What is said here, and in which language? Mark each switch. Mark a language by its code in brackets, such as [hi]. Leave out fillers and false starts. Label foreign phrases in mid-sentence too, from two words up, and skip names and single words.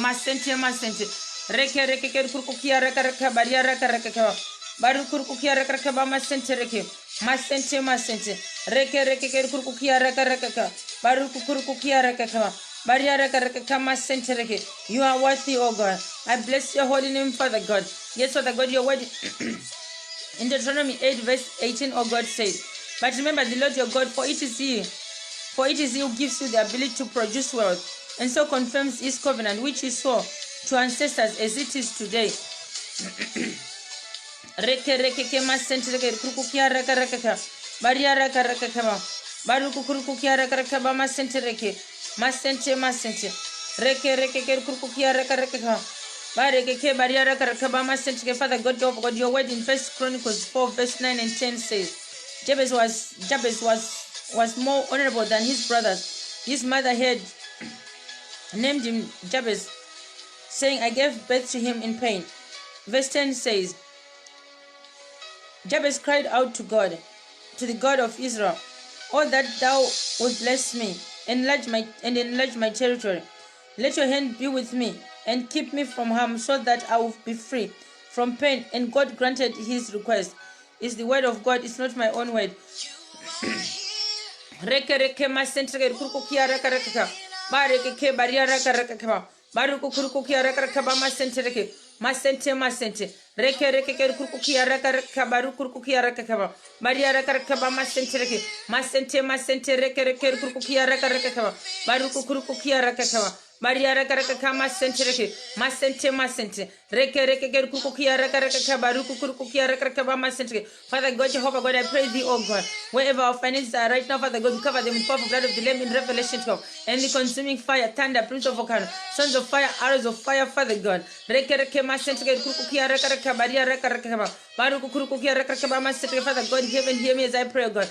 [en] reke kukukia raka baria raka baru kukukia raka ba masente reke kukukia raka baru kukukia raka baria raka masente reke. You are worthy, oh God. I bless your holy name, Father God. Yes, Father God, your word in Deuteronomy 8 verse 18, oh God says, but remember the Lord your God, for it is He who gives you the ability to produce wealth, and so confirms His covenant, which He swore to ancestors as it is today. Reke reke ke masente reke kuku kia raka raka ka. Baria raka raka ka ba. Baru kuku kia raka raka ba masente reke. Masente masente. Reke reke ke kuku kia raka raka ka. Bareke ke baria raka raka ba masente ke. Father God of God, your word in 1 Chronicles 4 verse 9 and 10 says, Jabez was more honorable than his brothers. His mother had named him Jabez, saying, I gave birth to him in pain. Verse 10 says, Jabez cried out to God, to the God of Israel, "Oh, that thou would bless me, enlarge my territory. Let your hand be with me, and keep me from harm, so that I will be free from pain." And God granted his request. It's the word of God, it's not my own word. Reke reke masente kuku kia raka raka ka. Bareke ke baria raka raka ka. Baru kuku kia raka raka ba masente reke. Masente. Reke reke ke kuku kia raka raka baru kuku kia raka ka ba. Baria raka raka ba masente reke. Masente reke reke kuku kia raka raka ka ba. Baru kuku kia raka ka ba. Maria raka raka ka masente reke. Masente. Reke reke ke kuku kia raka raka ka baru kuku kia raka raka ba masente reke. Father God, Jehovah God, I pray thee, oh God, wherever our finances are right now, Father God, we cover them with the powerful blood of the Lamb in Revelation 12. And the consuming fire, thunder, prince of volcano, sons of fire, arrows of fire, Father God. Father God, hear me as I pray, God.